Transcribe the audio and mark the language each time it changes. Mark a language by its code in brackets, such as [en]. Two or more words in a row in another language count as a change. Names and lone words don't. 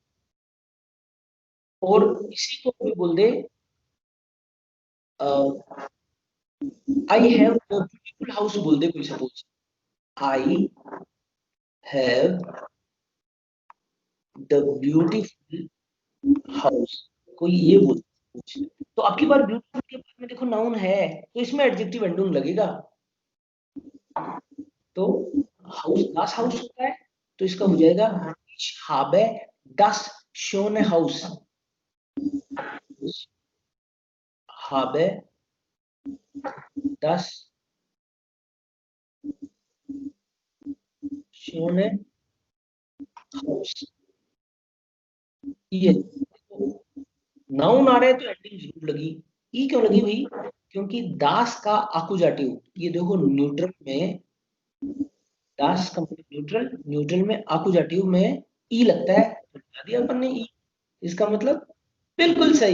[hi] और इसी को कोई बोल दे, [en] I have the beautiful house [hi] बोल दे कोई, सपोज [en] I have the beautiful house, [hi] कोई ये बोल, तो आपकी बार ब्यूटीफुल के बाद में देखो नाउन है, तो इसमें [en] adjective ending [hi] लगेगा। तो हाउस [de] das Haus [hi] होता है, तो इसका हो जाएगा [de] ich habe das schöne Haus, habe das schöne Haus. [hi] ये नाउन आ रहा है तो एंडिंग जरूर लगी। ई क्यों लगी भाई, क्योंकि दास का आकुजाटिव, ये देखो न्यूट्रल में, दास का मतलब न्यूट्रल, न्यूट्रल में आकुजाटिव में ई लगता है, तो लगा दिया अपन ने ई, इसका मतलब बिल्कुल सही।